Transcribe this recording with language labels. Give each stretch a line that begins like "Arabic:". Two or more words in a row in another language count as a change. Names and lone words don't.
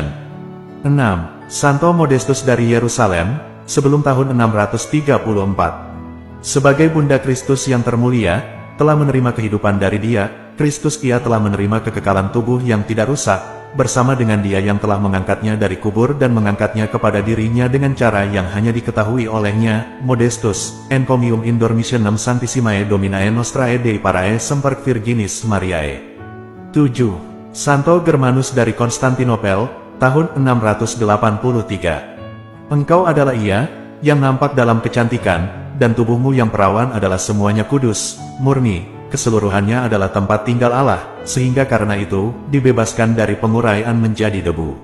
Indonesian: 6. Santo Modestus dari Yerusalem, sebelum tahun 634. Sebagai Bunda Kristus yang termulia, telah menerima kehidupan dari Dia, Kristus ia telah menerima kekekalan tubuh yang tidak rusak, bersama dengan Dia yang telah mengangkatnya dari kubur dan mengangkatnya kepada dirinya dengan cara yang hanya diketahui olehnya.
Latin: Modestus, encomium in dormitionem Sanctissimae Dominae Nostrae Dei Parae Semper Virginis Mariae.
Indonesian: 7. Santo Germanus dari Konstantinopel, tahun 683. Engkau adalah Ia, yang nampak dalam kecantikan, dan tubuhmu yang perawan adalah semuanya kudus, murni, keseluruhannya adalah tempat tinggal Allah, sehingga karena itu, dibebaskan dari penguraian menjadi debu.